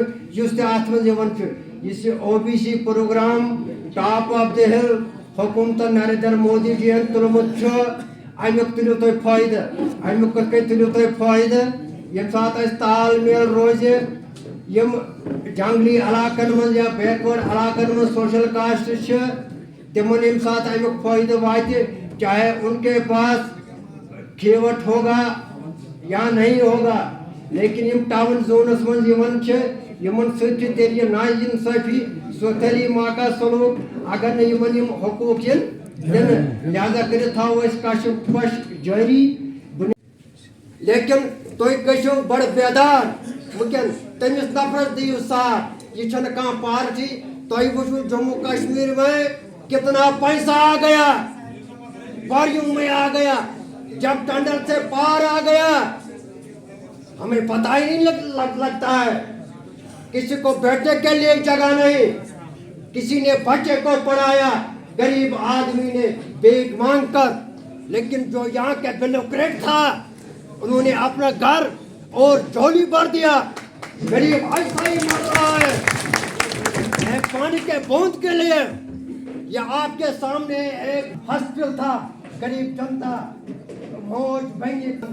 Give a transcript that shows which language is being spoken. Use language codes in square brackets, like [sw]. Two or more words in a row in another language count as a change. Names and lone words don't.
[ks] یُس تہِ اتھ منٛز یِوان چھُ یُس یہِ OBC پروگرام [en] top of the hill [ks] حکوٗمت نریندر مودی جی ین تُلمُت چھُ امیُک تُلِو تُہۍ فٲیدٕ امیُک کِتھ کٔنۍ تُلِو تُہۍ فٲیدٕ ییٚمہِ ساتہٕ اَسہِ تال میل روزِ یِم جنگلی علاقن منٛز یا بیکوٲڈ علاقن منٛز سوشل کاسٹ چھِ تِمن ییٚمہِ ساتہٕ امیُک فٲیدٕ واتہِ [ur] چاہے ان کے پاس کھیوٹ ہوگا یا نہیں ہوگا [ks] لیکن یم ٹاؤن زونس منٛز یِوان چھِ یِمن سۭتۍ چھِ تیٚلہِ یہِ نا انصٲفی سوتھلی ماکا سلوک اگر نہٕ یِمن یِم حقوٗق یِن دِنہٕ لہذا کٔرِتھ تھاوو أسۍ کشف پش جٲری لیکن تُہۍ گٔژھِو بڑٕ بیدار وٕنکٮ۪ن تٔمِس نفرس دِیِو ساتھ یہِ چھنہٕ کانٛہہ پارٹی تۄہہِ وٕچھوٕ [ur] جموں کشمیر میں کتنا پیسہ آ گیا باریوں میں آ گیا جب ٹنڈل سے پار آ گیا ہمیں پتہ ہی نہیں لگتا ہے کسی کو بیٹھنے کے لیے جگہ نہیں کسی نے بچے کو پڑھایا غریب آدمی نے بھیک مانگ کر لیکن جو یہاں کے بیوروکریٹ تھا انہوں نے اپنا گھر اور جھولی بھر دیا غریب ایسا ہی مر رہا ہے ایک پانی کے بوند کے لیے یہ آپ کے سامنے ایک ہاسپٹل تھا غریب جنتا موج بہنی